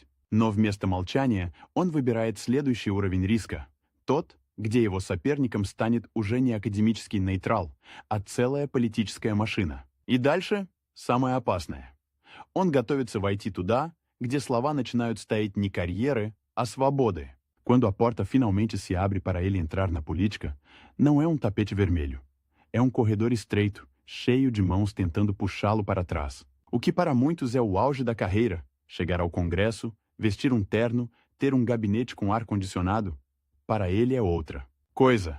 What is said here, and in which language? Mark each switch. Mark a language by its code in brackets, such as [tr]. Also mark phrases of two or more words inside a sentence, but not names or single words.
[ru] Но вместо молчания он выбирает следующий уровень риска. Тот, где его соперником станет уже не академический нейтрал, а целая политическая машина. И дальше самое opasное. Он готовится войти туда, где слова начинают стоять не карьеры, а свободы. [pt] Quando a porta finalmente se abre para ele entrar na política, não é tapete vermelho. É corredor estreito, cheio de mãos tentando puxá-lo para trás. O que para muitos é o auge da carreira, chegar ao Congresso, vestir terno, ter gabinete com ar-condicionado, para ele é outra coisa.